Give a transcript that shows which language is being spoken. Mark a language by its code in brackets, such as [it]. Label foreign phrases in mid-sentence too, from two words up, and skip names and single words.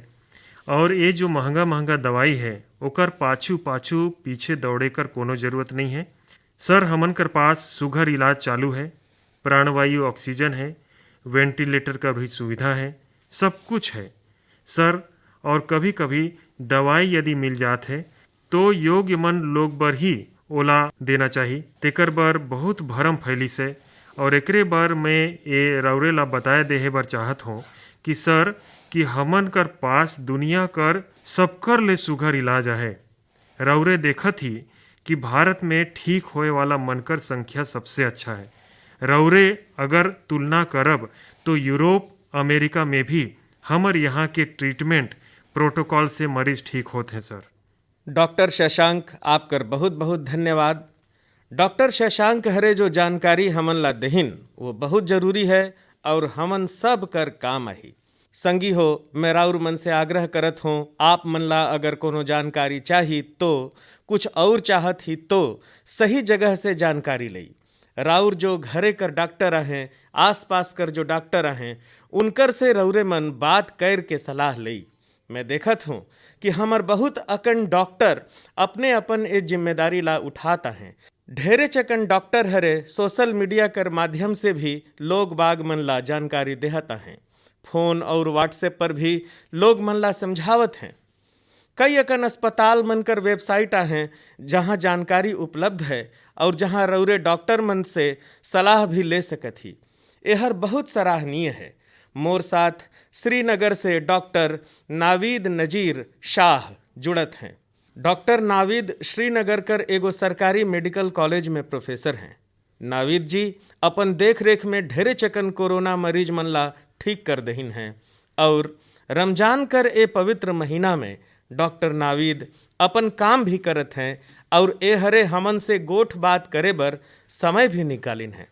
[hne] और ये जो महंगा महंगा दवाई है ओकर पाछू पाछू पीछे दौड़े कर कोनो ज़रूरत नहीं है। सर हमन कर पास सुघर इलाज चालू है, प्राणवायु ऑक्सीजन है, वेंटिलेटर का भी सुविधा है, सब कुछ है सर। और कभी कभी दवाई यदि मिल जात है तो योग्य मन लोग बर ही ओला देना चाहिए। तेकर बर बहुत भरम फैली से, और एकरे बर मैं ये रौरे ला बताए देहे बर चाहत हूँ कि सर कि हमन कर पास दुनिया कर सबकर ले सुघर इलाज है। रौरे देखत ही कि भारत में ठीक होए वाला मनकर संख्या सबसे अच्छा है। रौरे अगर तुलना करब तो यूरोप अमेरिका में भी हमर यहाँ के [en] treatment protocol [hne] से मरीज ठीक होते हैं सर। डॉक्टर शशांक आपकर बहुत बहुत धन्यवाद। डॉक्टर शशांक हरे जो जानकारी हमन ला देहिन वो बहुत जरूरी है और हमन सब कर काम आही। संगी हो, मैं राउर मन से आग्रह करत हूँ, आप मन ला अगर कोनो जानकारी चाही तो कुछ और चाहत ही तो सही जगह से जानकारी लई। राउर जो घरे कर डॉक्टर हैं, आसपास कर जो डॉक्टर हैं, उनकर से रौरे मन बात कर के सलाह लई। मैं देखत हूँ कि हमर बहुत अकन डॉक्टर अपने अपन ये जिम्मेदारी ला उठाता हैं। ढेरे चकन डॉक्टर हरे [en] social media [hne] कर माध्यम से भी लोग बाग मन ला जानकारी देहता हैं। फोन और व्हाट्सएप पर भी लोग मन ला समझावत हैं। कई अकन अस्पताल मन कर वेबसाइट हैं जहां जानकारी उपलब्ध है और जहां रौरे डॉक्टर मन से सलाह भी ले सकत ही। यह बहुत सराहनीय है। मोर साथ श्रीनगर से डॉक्टर नावीद नजीर शाह जुड़त हैं। डॉक्टर नावीद श्रीनगर कर एगो सरकारी [en] medical college [hne] में प्रोफेसर हैं। नावीद जी अपन देख रेख में ढेरे चकन कोरोना मरीज मन ला ठीक कर दहिन हैं और रमजान कर ए पवित्र महीना में डॉक्टर नावीद अपन काम भी करत हैं और ए हरे हमन से गोठ बात करे बर समय भी निकालिन हैं।